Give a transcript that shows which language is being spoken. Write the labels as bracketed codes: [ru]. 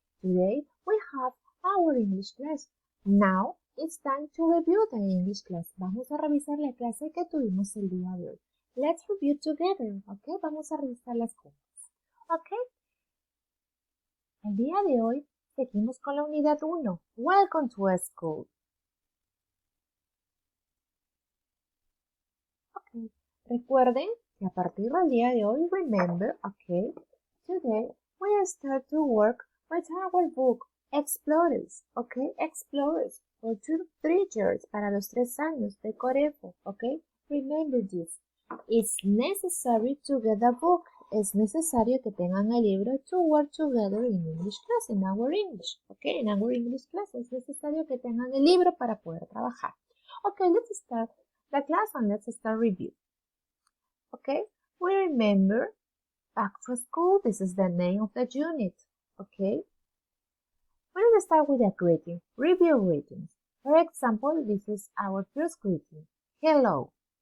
[en] Today we have our English class. Now it's time to review the English class. [es] Vamos a revisar la clase que tuvimos el día de hoy. [en] Let's review together, [es] ¿ok? Vamos a revisarlas juntas, ¿ok? El día de hoy seguimos con la unidad 1. [en] Welcome to school. Ok, [es] recuerden que a partir del día de hoy, [en] remember, okay, today we start to work with our book, Explorers, okay, Explorers, for 3 years, [es] para los 3 años de Corefo, [en] okay, remember this. It's necessary to get a book. [es] Es necesario que tengan el libro [en] to work together in English class, in our English, okay, in our English class. [es] Es necesario que tengan el libro para poder trabajar. [en] Okay, let's start the class and let's start review. Okay, we remember back to school. This is the name of the unit. Okay, we're going to start with a greeting. Review greetings. For example, this is our first greeting. Hello.